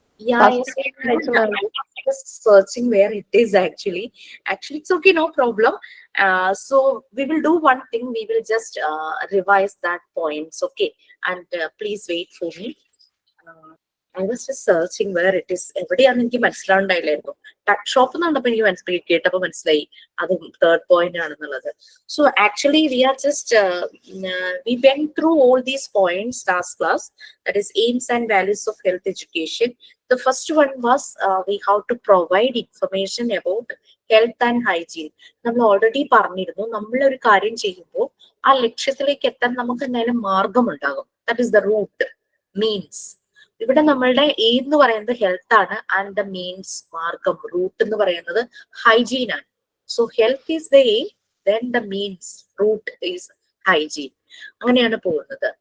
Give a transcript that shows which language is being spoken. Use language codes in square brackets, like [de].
[en] Yeah, yes. I was searching where it is actually. Actually, it's okay, no problem. So we will do one thing. We will just revise that points, okay? And please wait for me. I was just searching where it is. [ml] എവിടെയാണെന്ന് എനിക്ക് മനസ്സിലാവുണ്ടായില്ലായിരുന്നു. Touch shop എന്ന് പറഞ്ഞപ്പോൾ എനിക്ക് കേട്ടപ്പോൾ മനസ്സിലായി അത് third point ആണെന്നുള്ളത്. [en] So actually we are just we went through all these points last class. That is aims and values of health education. The first one was we have to provide information about health and hygiene. [ml] നമ്മൾ already പറഞ്ഞിരുന്നു, നമ്മൾ ഒരു കാര്യം ചെയ്യുമ്പോൾ ആ ലക്ഷ്യത്തിലേക്ക് എത്താൻ നമുക്ക് എന്തായാലും മാർഗം ഉണ്ടാകും. [en] That is the route, means. [ml] ഇവിടെ നമ്മളുടെ എയിം എന്ന് പറയുന്നത് ഹെൽത്ത് ആണ്, ആൻഡ് ദ മീൻസ് മാർഗം, റൂട്ട് എന്ന് പറയുന്നത് ഹൈജീൻ ആണ്. [en] So health is the aim, then the means, route is hygiene. [ml] അങ്ങനെയാണ് പോകുന്നത്.